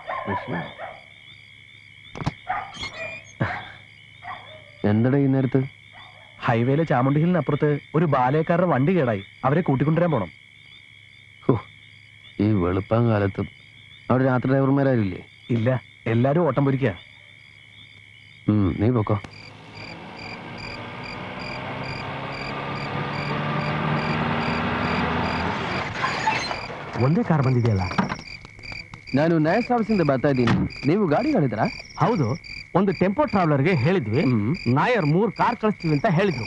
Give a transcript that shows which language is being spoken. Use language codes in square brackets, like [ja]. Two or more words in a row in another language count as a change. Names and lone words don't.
[ml] എന്തടാ ഈ നേരത്ത്? ഹൈവേയിലെ ചാമുണ്ടി ഹില്ലിനപ്പുറത്ത് ഒരു ബാലയക്കാരുടെ വണ്ടി കേടായി, അവരെ കൂട്ടിക്കൊണ്ടുവരാൻ പോണം. ഹോ, ഈ വെളുപ്പം കാലത്തും അവിടെ രാത്രി ഡ്രൈവർമാരില്ലേ? ഇല്ല, എല്ലാരും ഓട്ടം പൊരിക്കുക. നീ പൊക്കോ. [kn] ಒಂದೇ ಕಾರ್ ಬಂದಿದೆಯಲ್ಲ? ನಾನು ನಯ ಸರ್ವಿಸಿಂದ ಬರ್ತಾ ಇದ್ದೀನಿ, ನೀವು ಗಾಡಿ ಕಳಿದ್ರಾ? ಹೌದು, ಒಂದು ಟೆಂಪೋ ಟ್ರಾವೆಲರ್ಗೆ ಹೇಳಿದ್ವಿ, ನಾಯರ್ 3 ಕಾರ್ ಕಳಿಸ್ತೀವಿ ಅಂತ ಹೇಳಿದ್ರು.